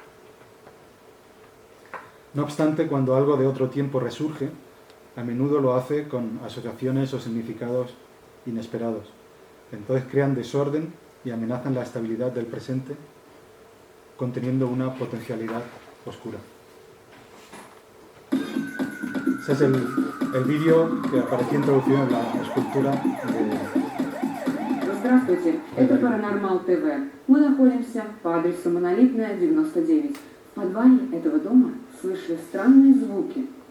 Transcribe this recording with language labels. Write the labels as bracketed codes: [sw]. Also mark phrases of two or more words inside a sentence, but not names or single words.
[es] No obstante, cuando algo de otro tiempo resurge, a menudo lo hace con asociaciones o significados inesperados. Entonces crean desorden y amenazan la estabilidad del presente, conteniendo una potencialidad oscura. Ese es el vídeo que apareció introducido en la escultura de... [ru] Здравствуйте, это Паранормал ТВ. Мы находимся по адресу Монолитная, 99. В подвале этого дома слышали странные звуки.